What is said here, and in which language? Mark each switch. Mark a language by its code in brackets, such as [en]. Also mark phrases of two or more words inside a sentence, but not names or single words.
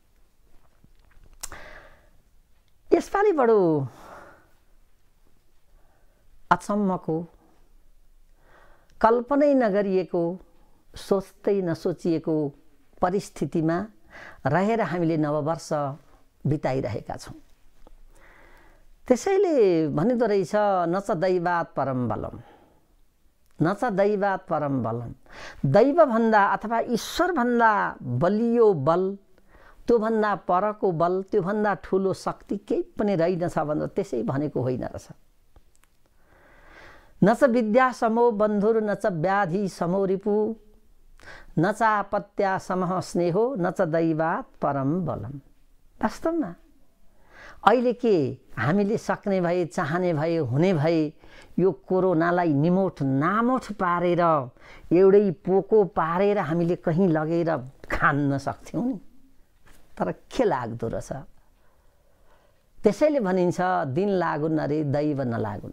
[ne] यसपालि बडो अचम्मको, कल्पनै नगरिएको, सोच्दै नसोचिएको परिस्थितिमा रहेर हामीले नववर्ष बिताइरहेका छौँ। त्यसैले भनिदो रहेछ [sa] न च दैवात् परम बलम, न च दैवात् परम बलम। [ne] दैवभन्दा अथवा ईश्वरभन्दा बलियो बल, त्योभन्दा परको बल, त्योभन्दा ठुलो शक्ति केही पनि रहेनछ भनेर त्यसै भनेको होइन रहेछ। [sa] न च विद्या समो बन्धुर न च व्याधि समो रिपु न च आपत्या समः स्नेहो न च दैवात् परम बलम। [ne] वास्तवमा अहिले के हामीले सक्ने भए, चाहने भए, हुने भए यो कोरोनालाई निमोठ नामोठ पारेर एउटै पोको पारेर हामीले कहीँ लगेर खान्न सक्थ्यौँ नि, तर के लाग्दो रहेछ। त्यसैले भनिन्छ दिन लागुन् अरे दैव नलागुन्।